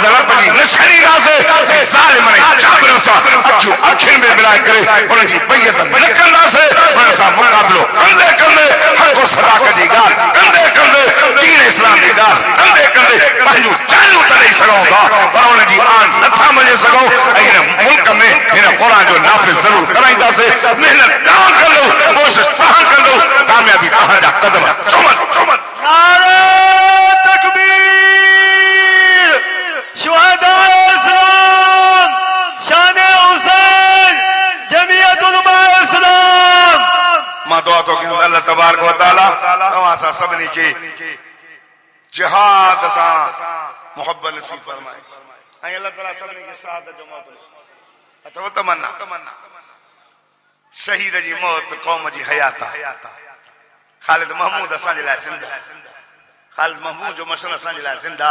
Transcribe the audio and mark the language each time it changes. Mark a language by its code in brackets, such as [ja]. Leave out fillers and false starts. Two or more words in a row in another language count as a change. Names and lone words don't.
[sd] रब जी न छॾींदासीं ज़ालिम ऐं जाबिरनि सां अखियूं अखियुनि में मिलाए करे उन जी बैत न कंदासीं उन सां मुक़ाबिलो कंदे कंदे हक़ सदाकत जी ॻाल्हि कंदे कंदे दीन इस्लाम जी ॻाल्हि कंदे कंदे पंहिंजूं जानूं त ॾेई सघूं था पर उन जी आन नथा मञे सघूं ऐं हिन मुल्क में हिन क़ुरान जो नाफ़िज़ ज़रूर कराईंदासीं महिनत तव्हां कंदो कोशिशि तव्हां कंदो कामयाबी तव्हांजा कदम चुमन नारे तकबीर शुहदाए इस्लाम शान हुसैन जमीयत उलमा इस्लाम मां दुआ तो कयूं अल्लाह [ar] تبارك وتعالى [sd] तव्हां सां सभिनी खे जिहाद सां मोहब्बत नसीब फरमाए ऐं अल्लाह ताला सभिनी खे शहादत जो मौक़ो ॾे अथव तमन्ना शहीद जी मौत क़ौम जी हयात आहे ख़ालिद महमूद असांजे लाइ सिंध खालिद महमूद जो मसला असांजे लाइ ज़िंदा